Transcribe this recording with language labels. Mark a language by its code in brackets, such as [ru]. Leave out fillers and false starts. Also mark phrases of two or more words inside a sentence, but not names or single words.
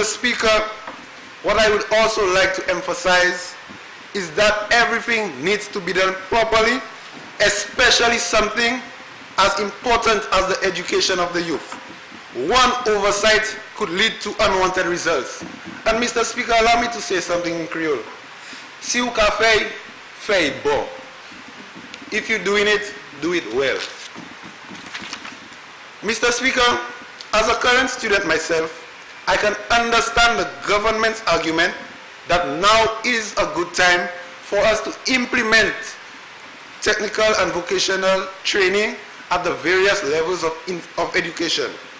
[en] Speaker, what I would also like to emphasize is that everything needs to be done properly, especially something as important as the education of the youth. One oversight could lead to unwanted results. And Mr. Speaker, allow me to say something in Creole. [ht] Si ou ka fey bon. [en] If you're doing it, do it well. Mr. Speaker, as a current student myself, I can understand the government's argument that now is a good time for us to implement technical and vocational training at the various levels of education.